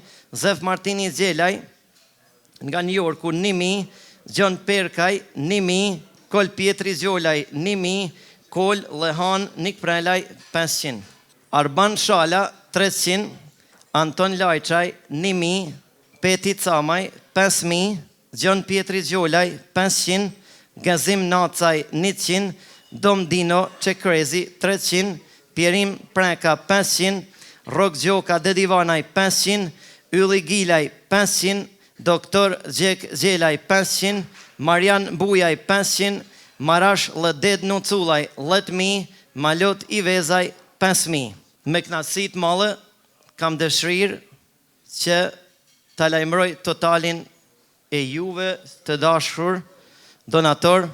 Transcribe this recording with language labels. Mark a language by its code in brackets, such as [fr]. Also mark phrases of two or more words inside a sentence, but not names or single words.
[sq] Zef Martini Gjelaj, nga New Yorku, 1.000. Gjon Perkaj, 1.000. Kol Pietri Zjolaj 1000, Kol Lehan Nik Prelaj 500. Arban Shala 300, Anton Lajçaj 1000, Peti Camaj 5000, Gjon Pietri Zjolaj 500, Gazim Nacaj 100, Dom Dino Çekrezi 300, Pierim Preka 500, Rok Gjoka Dedivanaj 500, Ylli Gilaj 500, Doktor Gjek Gjelaj 500, Marian Bujaj 500, Marash Lëded Nuculaj 1000, Malot Ivezaj 5000. Me knatësi të madhe kam dëshirë që ta lajmëroj totalin e juve të dashur donator.